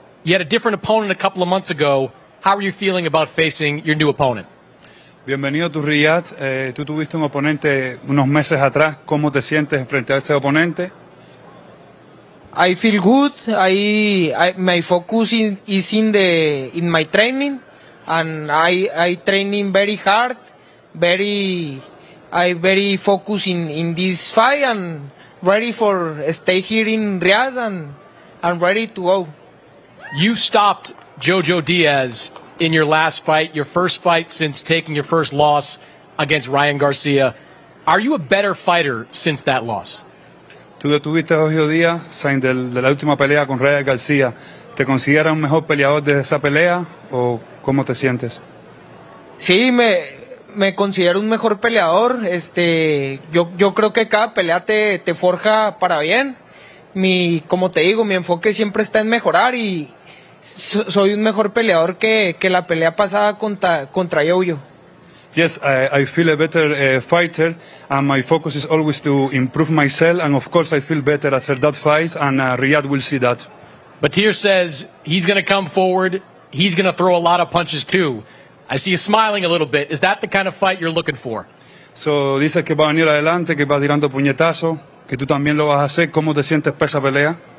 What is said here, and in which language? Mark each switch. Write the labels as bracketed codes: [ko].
[en] You had a different opponent a couple of months ago. How are you feeling about facing your new opponent? [es] Bienvenido a tu Riyadh. Tú tuviste un oponente unos meses atrás. ¿Cómo te sientes frente a este oponente? [en] I feel good. My focus is in my training, and I training very hard. I very focused in this fight and ready for stay here in Riyadh and ready to go. You stopped Jojo Diaz in your last fight, your first fight since taking your first loss against Ryan Garcia. Are you a better fighter since that loss? [es] Tú detuviste a Jojo Díaz de la última pelea con Ryan García. ¿Te consideras un mejor peleador desde esa pelea o cómo te sientes? Sí, me considero un mejor peleador. Yo creo que cada pelea te forja para bien. Como te digo, mi enfoque siempre está en mejorar y soy un mejor peleador que la pelea pasada contra Yoyo. [en] Yes, I feel a better fighter, and my focus is always to improve myself. And of course, I feel better after that fight, and Riyad will see that. Batir says he's going to come forward. He's going to throw a lot of punches too. I see you smiling a little bit. Is that the kind of fight you're looking for? [es] So, dices que va a venir adelante, que va tirando puñetazos, que tú también lo vas a hacer. ¿Cómo te sientes para esa pelea?